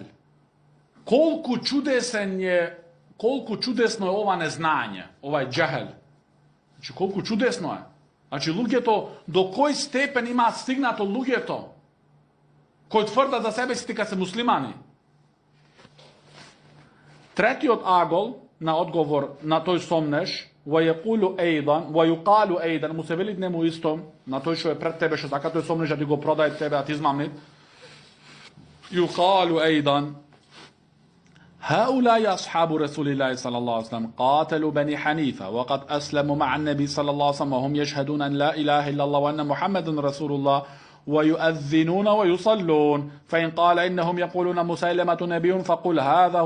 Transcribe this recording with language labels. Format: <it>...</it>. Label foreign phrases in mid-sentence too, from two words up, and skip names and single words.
<mk>Колку чудесно е ова незнање, овај џахал. Значи колку чудесно е. Значи луѓето до кој степен имаат стигнато луѓето кои тврдат за себе си дека се муслимани. Третиот агол на одговор на тој сомнеш,</mk> <ar>وَيُقَالُ أَيْضًا,</ar> <mk>му се вели нему исто, на тој што е пред тебе, што така тој сомнеш да ти го продаде тебе, а ти измамнит.</mk> <ar>يُقَالُ أَيْضًا هؤلاء أصحاب رسول الله صلى الله عليه وسلم قاتلوا بني حنيفة وقد أسلموا مع النبي صلى الله عليه وسلم وهم يشهدون أن لا إله إلا الله وأن محمد رسول الله ويؤذنون ويصلون فإن قال إنهم يقولون مسيلمة نبي فقل هذا</ar>